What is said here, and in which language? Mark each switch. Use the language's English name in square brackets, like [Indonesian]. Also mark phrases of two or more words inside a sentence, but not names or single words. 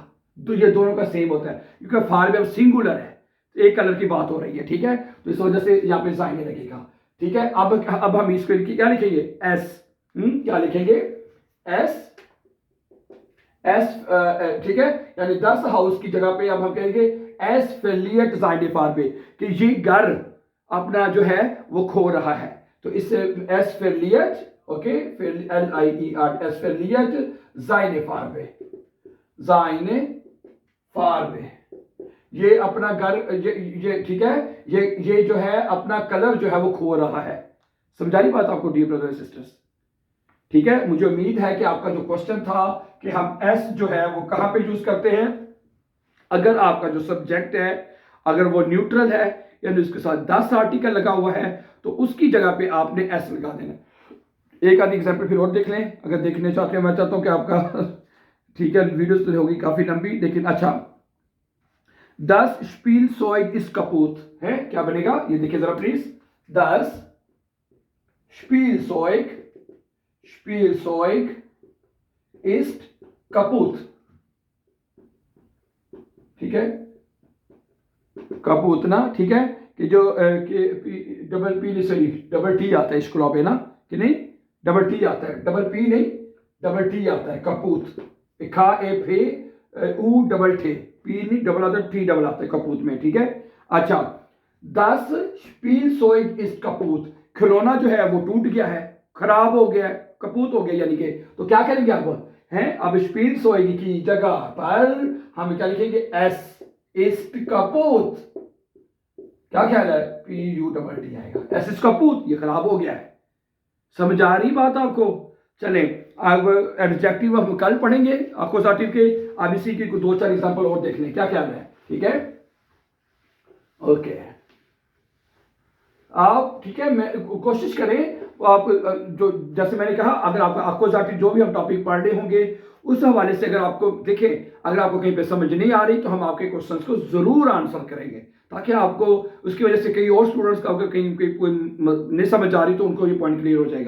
[Hindi] तो ये दोनों का सेम होता है, क्योंकि फारबे सिंगुलर है, एक कलर की बात हो रही है, ठीक है। तो इस वजह से यहाँ पे जाइने लगेगा, ठीक है। अब हम इसको क्या लिखेंगे? एस, क्या लिखेंगे? एस, ठीक है, यानी 10 हाउस की जगह पे अब हम कहेंगे [German] Es verliert seine Farbe, [Hindi] कि ये घर अपना जो है वो खो रहा है। [German] तो इससे Es verliert, ओके, LIER, Es verliert seine Farbe, seine Farbe, [Hindi] ये अपना घर, ये ठीक है, ये जो है अपना कलर जो है वो खो रहा है। समझा रही बात आपको [English] dear brother sisters? [Hindi] ठीक है, मुझे उम्मीद है कि आपका जो क्वेश्चन था कि हम एस जो है वो कहां पे यूज करते हैं, अगर आपका जो सब्जेक्ट है अगर वो न्यूट्रल है यानी उसके साथ 10 आर्टिकल लगा हुआ है तो उसकी जगह पे आपने एस लगा देना। एक आधी एग्जाम्पल फिर और देख लें अगर देखने चाहते हैं। मैं चाहता हूं कि आपका ठीक है, वीडियोस तो होगी काफी लंबी, लेकिन अच्छा, 10 [German] Spielzeug ist kaputt [Hindi] है, क्या बनेगा ये देखिए जरा प्लीज। [German] 10 Spielzeug ist kaputt, [Hindi] ठीक है, कपूत ना, ठीक है, कि जो [English] double P sorry double T [Hindi] आता है स्क्रॉप है ना, कि नहीं, [English] double T [Hindi] आता है, [English] double P [Hindi] नहीं [English] double T [Hindi] आता है, कपूत, खा ए फे ऊ डबल टे, पी नहीं डबल आता है, [English] T double [Hindi] आता है कपूत में, ठीक है। अच्छा, [German] Das Spielzeug ist kaputt. [Hindi] खिलौना जो है वो टूट गया है, खराब हो गया है, कपूत हो गया यानी कि। तो क्या करेंगे आप हैं? अब Spielzeug की जगह पर हम क्या लिखेंगे? [German] Es ist kaputt। [Hindi] क्या ख्याल है? [German] PUT आएगा। Es ist kaputt, [Hindi] ये खराब हो गया है। समझ आ रही बात आपको? चलें, अब एडजेक्टिव हम कल पढ़ेंगे अक्यूजेटिव के। अब इसी की दो चार एग्जांपल और देख लें, क्या ख्याल है? ठीक है, ओके। आप ठीक है, मैं कोशिश करें आप जो जैसे मैंने कहा, अगर आपका अक्यूजेटिव जो भी हम टॉपिक पढ़ रहे होंगे उस हवाले से अगर आपको देखें, अगर आपको कहीं पे समझ नहीं आ रही तो हम आपके क्वेश्चंस को जरूर आंसर करेंगे, ताकि आपको उसकी वजह से कई और स्टूडेंट्स का अगर कहीं कोई नहीं समझ आ रही तो उनको ये [English] point clear [Hindi] हो जाएगा।